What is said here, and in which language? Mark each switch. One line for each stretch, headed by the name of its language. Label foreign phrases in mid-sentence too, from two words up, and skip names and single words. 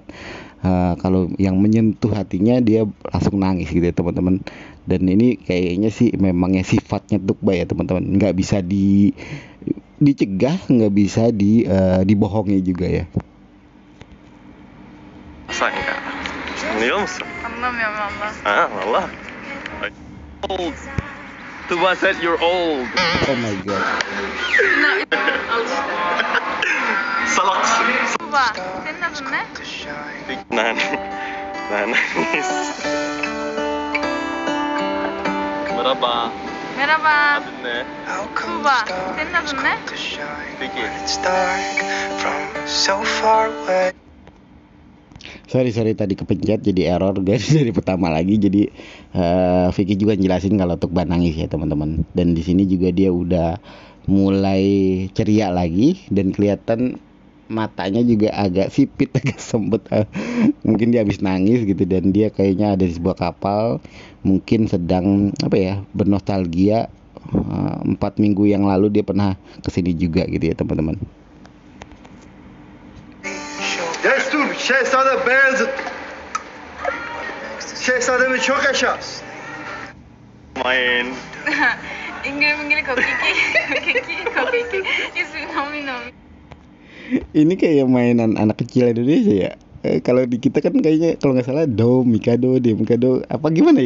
Indonesian: Kalau yang menyentuh hatinya dia langsung nangis gitu ya teman-teman. Dan ini kayaknya sih memangnya sifatnya Tukba ya teman-teman, nggak bisa dicegah, nggak bisa dibohongi juga ya. Sayang.
Turkish: Biliyor musun? Anlamıyorum valla. Ah, valla.
English: Old. Tuba said you're old. Oh my god.
Turkish: No, al işte. Salaksın. Tuba, senin adın ne? Nanis. Merhaba. Merhaba. Adın ne?
English: How come
Turkish: Tuba,
English: the
Turkish: senin
English: stars
Turkish: adın ne?
English: come to shine
Turkish: Vicky.
English: when it's dark from so far away?
Indonesian: Sorry tadi kepencet jadi
English: error guys
Indonesian: dari pertama lagi. Jadi Vicky juga jelasin kalau Tukba nangis ya teman-teman. Dan di sini juga dia udah mulai ceria lagi dan kelihatan matanya juga agak sipit, agak sempet. Mungkin dia habis nangis gitu dan dia kayaknya ada di sebuah kapal, mungkin sedang bernostalgia. 4 minggu yang lalu dia pernah kesini juga gitu ya teman-teman. Destur Şehzade Beyazıt. Şehzademiz çok yaşa. Main. Inggil-inggil kok Kiki. Isu nomi. Ini kayak mainan anak kecil Indonesia ya. Kalau di kita kan kayaknya kalau nggak salah do, mikado, apa gimana ya?